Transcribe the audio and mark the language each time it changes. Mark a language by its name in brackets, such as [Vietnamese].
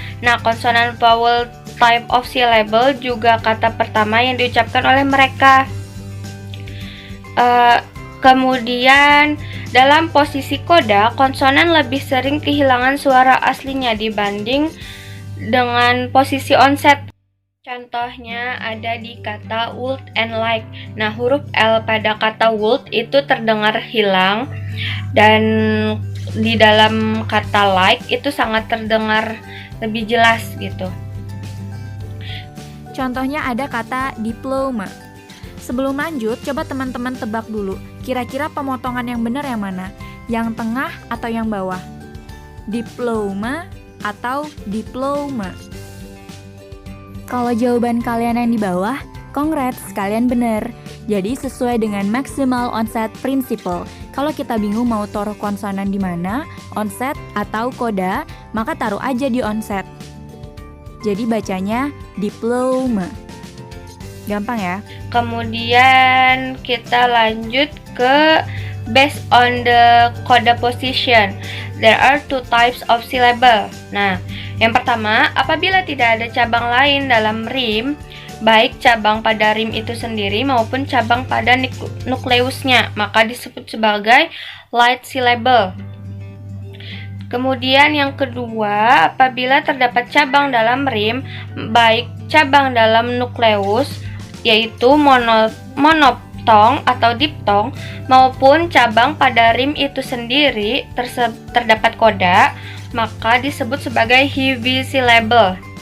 [Indonesian] Nah, konsonan vowel type of syllable juga kata pertama yang diucapkan oleh mereka. Kemudian dalam posisi koda, konsonan lebih sering kehilangan suara aslinya dibanding dengan posisi onset. Contohnya ada di kata would and like. Nah, huruf L pada kata would itu terdengar hilang, dan di dalam kata like itu sangat terdengar lebih jelas gitu. Contohnya ada kata diploma. Sebelum lanjut, coba teman-teman tebak dulu, kira-kira pemotongan yang benar yang mana? Yang tengah atau yang bawah? Diploma atau diploma? Kalau jawaban kalian yang di bawah, congrats, kalian bener. Jadi sesuai dengan maximal onset principle. Kalau kita bingung mau taruh konsonan di mana, onset atau koda, maka taruh aja di onset. Jadi bacanya diploma. Gampang ya? Kemudian kita lanjut ke [English] based on the coda position. There are two types of syllable. [Indonesian] Nah, yang pertama, apabila tidak ada cabang lain dalam rim, baik cabang pada rim itu sendiri maupun cabang pada nukleusnya, maka disebut sebagai light syllable. Kemudian yang kedua, apabila terdapat cabang dalam rim, baik cabang dalam nukleus, yaitu monophthong atau diphthong, maupun cabang pada rim itu sendiri terdapat koda, maka disebut sebagai heavy syllable.